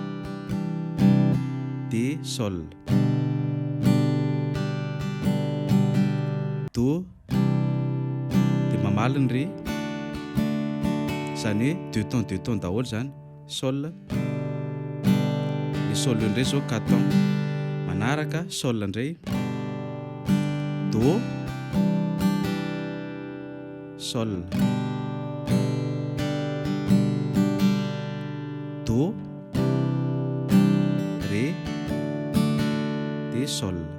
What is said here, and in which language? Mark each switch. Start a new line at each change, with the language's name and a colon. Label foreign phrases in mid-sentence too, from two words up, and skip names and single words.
Malagasy: de, sol, do, dia mamaly ny re zany hoe
French: deux tons
Malagasy: daholo zany, sol, le sol indray zao 4 tons, manaraka sol indray, do, sol, do, ré, de, sol.